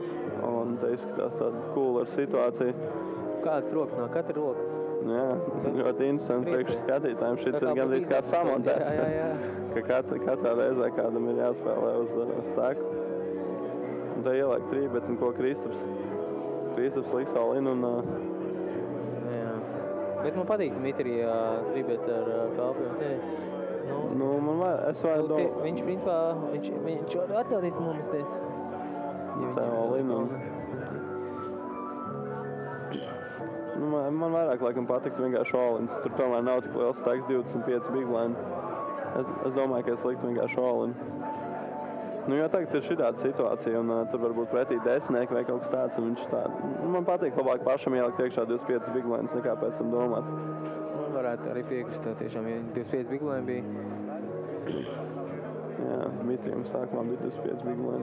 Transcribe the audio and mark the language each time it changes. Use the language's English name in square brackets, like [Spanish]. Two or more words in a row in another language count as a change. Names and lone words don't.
[Latvian] Un te izskatās tāda coola situācija. Kādas rokas nav? Katra roka? Ļoti interesanti priekš skatītājiem. Šis ir gandrīz kā samontēts. Ka katrā reizē kādam ir jāspēlē uz stēku. Un te ieliek trībet un ko Kristaps liks all-in un... Bet man patīk Dmitrija trībets ar kalpiem. Nu, es varu domāt. Viņš principā, viņš var atļauties nomesties. Tā Linam. Nu, man vairāk laikam patiktu vienkārši all-ins. Tur tomēr nav tik liels staiks 25 [English] big blind. [Latvian] Es domāju, ka es liktu vienkārši all-in. Nu, jo tagad ir šitāda situācija, un tur varbūt pretī desmitnieki vai kaut kas tāds, un viņš tā... Nu, man patīk labāk pašam ielikt iekšā 25 [English] big blinds, [Latvian] nekā pēc tam domāt. Man varētu arī piekrist tā tiešām, ja 25 [English] big blind [Latvian] bija. Jā, Dmitrijam sākumā bija 25 [English] big blind.